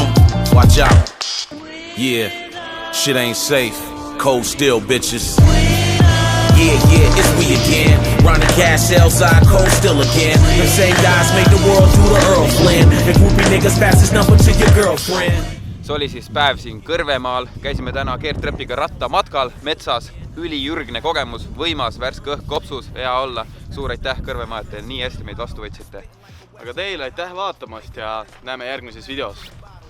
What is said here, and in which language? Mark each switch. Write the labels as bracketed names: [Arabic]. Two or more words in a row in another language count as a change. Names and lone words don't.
[English] Watch out. Yeah, shit ain't safe. Cold Steel, bitches. Yeah, it's we again. Ronnie Cash, outside, Cold Steel again. The same guys make the world do the Earl Flynn. And groupie niggas pass this number to your girlfriend. [Estonian] See oli siis päev siin Kõrvemaal. Käisime täna keertrepiga rattamatkal metsas. Ülijürgne kogemus, võimas, värske õhk kopsus, hea olla. Suur aitäh Kõrvemaa, et te nii hästi meid vastu võtsite. Aga teile aitäh vaatamast ja näeme järgmises videos.